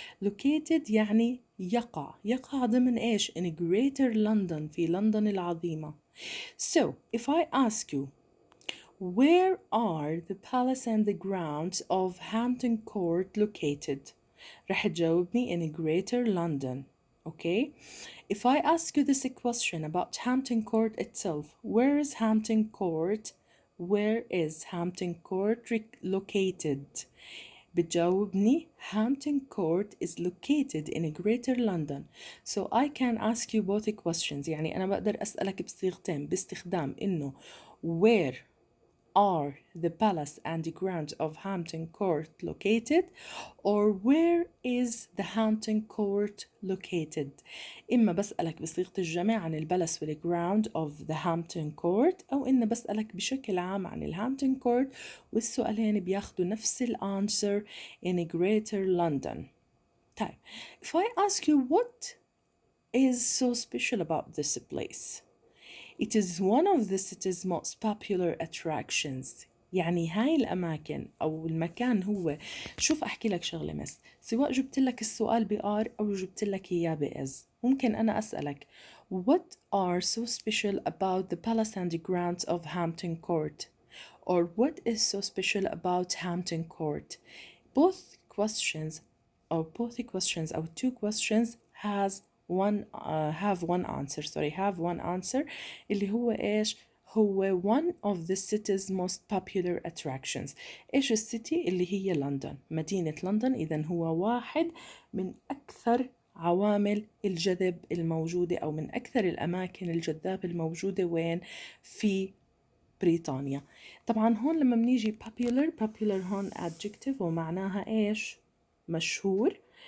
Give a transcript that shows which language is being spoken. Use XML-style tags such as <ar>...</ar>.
<en>Located</en> <ar>يعني يقع ضمن إيش؟</ar> <en>in Greater London،</en> <ar>في لندن العظيمة.</ar> <en>So if I ask you, where are the palace and the grounds of Hampton Court located?</en> <ar>رح تجاوبني</ar> <en>in Greater London. Okay? If I ask you this question about Hampton Court itself, where is Hampton Court? Where is Hampton Court located?</en> <ar>بتجاوبني</ar> <en>Hampton Court is located in Greater London. So I can ask you both questions.</en> <ar>يعني أنا بقدر أسألك بصيغتين باستخدام إنه</ar> <en>where are the palace and the grounds of Hampton Court located, or where is the Hampton Court located.</en> <ar>إما بسألك بصيغة الجمع عن البلس والground of the Hampton Court، أو إن بسألك بشكل عام عن الهامبتون كورت، والسؤالين بياخدوا نفس الانسر</ar> <en>in Greater London. طيب if I ask you what is so special about this place, it is one of the city's most popular attractions.</en> <ar>يعني هاي الأماكن أو المكان هو، شوف أحكي لك شغلة مس، سواء جبت لك السؤال بR أو جبت لك إياه بإز، ممكن أنا أسألك</ar> <en>What are so special about the palace and the grounds of Hampton Court? Or what is so special about Hampton Court? Both questions or two questions have one answer</en> <ar>اللي هو إيش؟ هو</ar> <en>one of the city's most popular attractions.</en> <ar>إيش السيتي؟ اللي هي لندن، مدينة لندن. إذن هو واحد من أكثر عوامل الجذب الموجودة أو من أكثر الأماكن الجذابة الموجودة وين؟ في بريطانيا. طبعا هون لما بنيجي popular هون adjective ومعناها إيش؟ مشهور.</ar>